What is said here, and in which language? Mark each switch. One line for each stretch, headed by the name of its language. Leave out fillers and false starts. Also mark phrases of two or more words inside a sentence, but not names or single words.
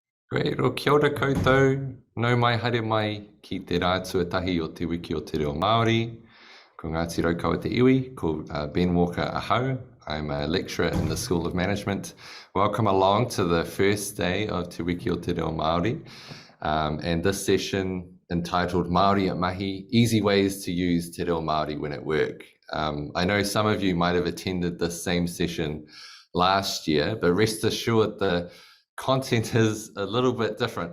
English: Great,
Māori: o kia ora koutou, nau mai haere mai ki te rā tuatahi o Te Wiki o Te Reo Māori. Ko Ngāti Raukaua te iwi, ko Ben Walker ahau.
English: I'm a lecturer in the School of Management. Welcome along to the first day of Te Wiki o Te Reo Māori. And this session entitled Māori at Mahi, Easy Ways to Use Te Reo Māori when at work. I know some of you might have attended this same session last year, but rest assured the content is a little bit different.